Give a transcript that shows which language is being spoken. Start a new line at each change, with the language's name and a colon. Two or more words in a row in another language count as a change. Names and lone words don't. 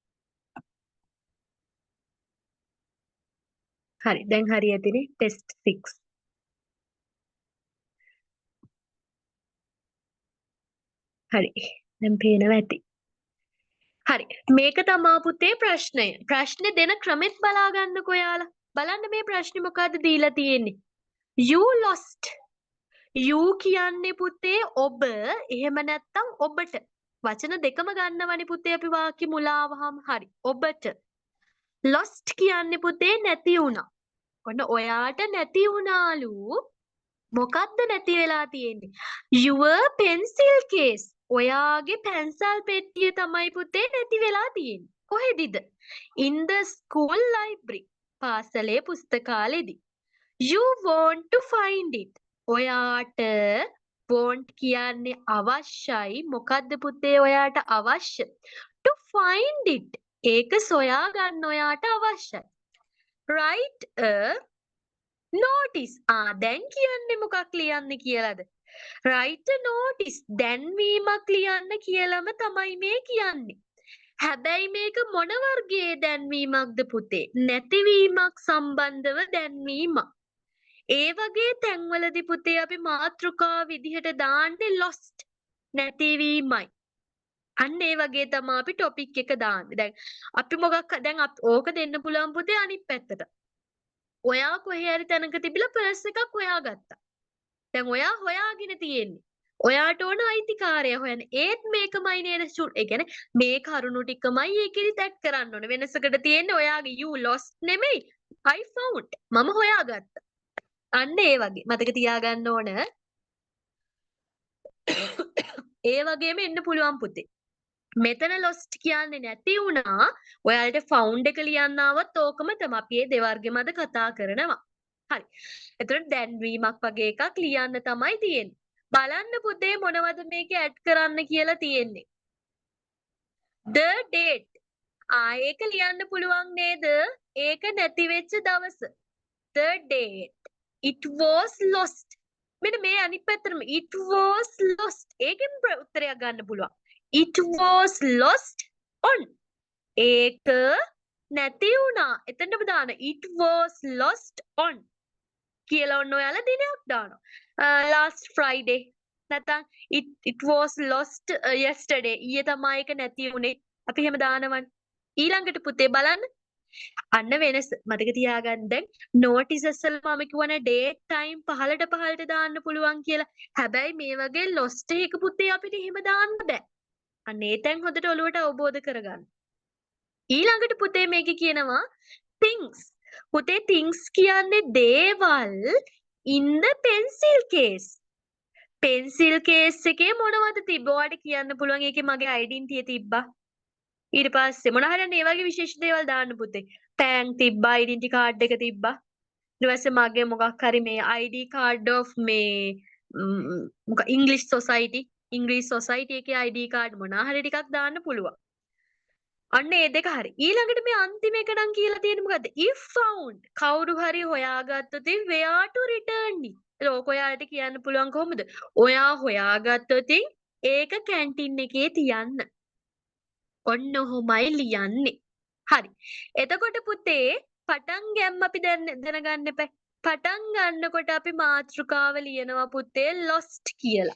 Sinhala: හරි දැන් හරි ඇතිනේ ටෙස්ට් 6. හරි දැන් පේනවා ඇති. හරි මේක තමා පුතේ ප්‍රශ්නය. ප්‍රශ්නේ දෙන ක්‍රමෙත් බලා ගන්නකෝ ඔයාලා. බලන්න මේ ප්‍රශ්නේ මොකද්ද දීලා තියෙන්නේ.
English: You lost.
Sinhala: You කියන්නේ පුතේ ඔබ එහෙම නැත්නම් ඔබට. වචන දෙකම ගන්නවනේ පුතේ අපි වාක්‍ය මුලාවහම. හරි ඔබට. lost කියන්නේ පුතේ නැති වුණා. ඔන්න ඔයාට නැති වුණාලු. මොකද්ද නැති වෙලා තියෙන්නේ?
English: Your pencil case.
Sinhala: ඔයාගේ පැන්සල් පෙට්ටිය තමයි පුතේ නැති වෙලා තියෙන්නේ. කොහෙදිද?
English: In the school library.
Sinhala: පාසලේ පුස්තකාලෙදී.
English: You want to find it.
Sinhala: ඔයාට want කියන්නේ අවශ්‍යයි. මොකද්ද පුතේ ඔයාට අවශ්‍ය?
English: To find it.
Sinhala: ඒක සොයා ගන්න ඔයාට අවශ්‍යයි.
English: Write a notice.
Sinhala: දැන් කියන්නේ මොකක් ලියන්න කියලාද?
English: Write a notice.
Sinhala: දැන්වීමක් ලියන්න කියලාම තමයි මේ කියන්නේ. හැබැයි මේක මොන වර්ගයේ දැන්වීමක්ද පුතේ? නැතිවීමක් සම්බන්ධව දැන්වීමක්. ඒ වගේ තැන්වලදී පුතේ අපි මාතෘකා විදිහට දාන්නේ lost නැතිවීමයි. අන්න ඒ වගේ තමයි අපි ටොපික් එක දාන්නේ. දැන් අපි දැන් ඕක දෙන්න පුළුවන් පුතේ අනිත් පැත්තට. ඔයා කොහේ හරි තැනක තිබිලා පර්ස් එකක් හොයාගත්තා. දැන් ඔයා හොයාගෙන තියෙන්නේ. ඔයාට ඕන අයිතිකාරය හොයන්න. ඒත් මේකමයි නේද ෂුට්. ඒ කියන්නේ මේ කරුණු ටිකමයි ඒකෙදි ටැග් කරන්න ඕනේ. වෙනසකට තියෙන්නේ ඔයාගේ
English: you lost
Sinhala: නෙමෙයි
English: I found.
Sinhala: මම හොයාගත්තා. අන්න ඒ වගේ මතක තියාගන්න ඕන. ඒ වගේම එන්න පුළුවන් පුතේ. මෙතන lost කියන්නේ නැති වුණා. ඔයාලට found එක ලියන්න ආවත් ඕකම තමයි. අපි මේ දෙවර්ගෙම අද කතා කරනවා. හරි. එතකොට දැන්වීමක් වගේ එකක් ලියන්න තමයි තියෙන්නේ. බලන්න පුතේ මොනවද මේකේ ඇඩ් කරන්න කියලා තියෙන්නේ.
English: The date.
Sinhala: ඒක ලියන්න පුළුවන් නේද? ඒක නැති වෙච්ච දවස.
English: The date. It was lost.
Sinhala: මෙන්න මේ අනිත් පැත්තටම
English: it was lost.
Sinhala: ඒකෙන් උත්තරයක් ගන්න පුළුවන්.
English: It was lost on.
Sinhala: ඒක නැති වුණා. එතනම දාන්න
English: it was lost on.
Sinhala: කියලා ඔන්න ඔයාලා දිනයක් දානවා.
English: Last Friday. නැත්නම් it was lost yesterday.
Sinhala: ඊයේ තමයි ඒක නැති වුණේ. අපි එහෙම දානවනේ. ඊළඟට පුතේ බලන්න. අන්න වෙනස මතක තියාගන්න. දැන් notices වල මම කියවනේ
English: date time
Sinhala: පහලට දාන්න පුළුවන් කියලා. හැබැයි මේ වගේ lost එක පුතේ අපිට එහෙම දාන්න බෑ. අන්න ඒ තැන් හොඳට ඔලුවට අවබෝධ කරගන්න. ඊළඟට පුතේ මේකේ කියනවා things. පුතේ things කියන්නේ දේවල්
English: in the pencil case. pencil case
Sinhala: එකේ මොනවද තිබ්බ? ඔයාලට කියන්න පුළුවන් ඒකේ මගේ identity තිබ්බා. ඊට පස්සේ මොන හරි මේ වගේ විශේෂ දේවල් දාන්න පුතේ. පෑන් තිබ්බා,
English: identity card
Sinhala: එක තිබ්බා. ඊට පස්සේ මගේ මොකක් හරි මේ
English: ID card of
Sinhala: මේ මොකක්
English: English society
Sinhala: එකේ
English: ID card
Sinhala: මොන හරි ටිකක් දාන්න පුළුවන්. අන්න ඒ දෙක හරි. ඊළඟට මේ අන්තිම එක නම් කියලා තියෙන්නේ මොකද්ද?
English: If found.
Sinhala: කවුරු හරි හොයාගත්තොත්
English: where to return it.
Sinhala: ඒක ඔයාලට කියන්න පුළුවන් කොහොමද? ඔයා හොයාගත්තොත් ඒක කැන්ටින් එකේ තියන්න. ඔන්න ඔහොමයි ලියන්නේ. හරි. එතකොට පුතේ පටන් ගැම්ම අපි දැනගන්න එපා. පටන් ගන්නකොට අපි මාතෘකාව ලියනවා පුතේ lost කියලා.